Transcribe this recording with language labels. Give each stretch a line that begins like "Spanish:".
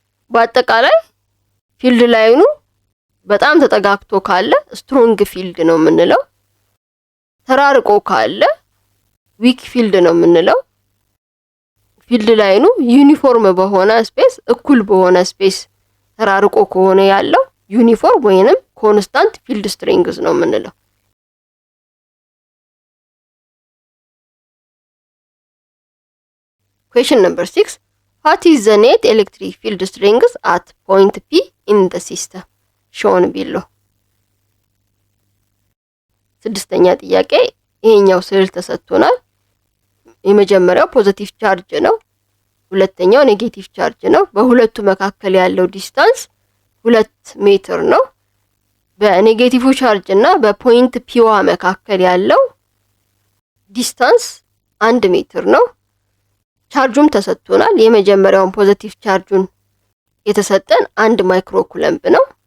Amharic: በአጠቃላይ ፊልድ ላይኑ በጣም ተጠጋግቶ ካለ ስትሮንግ ፊልድ ነው የምንለው። ተራርቆ ካለ ዊክ ፊልድ ነው የምንለው። ፊልድ ላይኑ ዩኒፎርም በሆነ ስፔስ እኩል በሆነ ስፔስ ተራርቆ ከሆነ ያለው ዩኒፎርም ወይንም ኮንስታንት ፊልድ ስትሪንግስ ነው የምንለው።
English: Question number 6. What is the net electric field strength at point P in the system shown below?
Amharic: ስድስተኛ ጥያቄ ይሄኛው ስዕል ተሰጥቶናል። የመጀመሪያው ፖዚቲቭ ቻርጅ ነው፣ ሁለተኛው ኔጌቲቭ ቻርጅ ነው። በሁለቱ መካከል ያለው ዲስታንስ 2 ሜትር ነው። በኔጌቲቭ ቻርጅ እና በፖይንት ፒዋ መካከል ያለው ዲስታንስ 1 ሜትር ነው። ቻርጁም ተሰጥቶናል። የመጀመሪያውን ፖዚቲቭ ቻርጁን የተሰጠን 1 ማይክሮ ኩለምብ ነው።